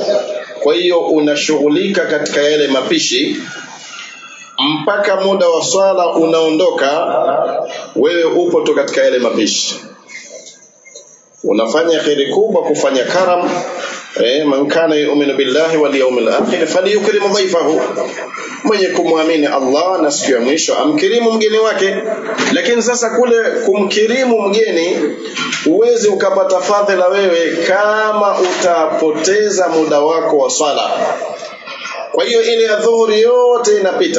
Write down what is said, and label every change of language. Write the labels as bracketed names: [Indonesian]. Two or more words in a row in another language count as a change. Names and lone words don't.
[Swahili] Kwa hiyo unashughulika katika yale mapishi mpaka muda wa swala unaondoka, wewe upo tu katika yale mapishi. Unafanya kheri kubwa kufanya karam [Arabic] من كان يؤمن بالله واليوم الآخر فليكرم ضيفه, [Swahili] mwenye kumwamini Allah na siku ya mwisho amkirimu mgeni wake. Lakini sasa kule kumkirimu mgeni uwezi ukapata fadhila wewe kama utapoteza muda wako wa swala. Kwa hiyo ile ya dhuhuri yote inapita.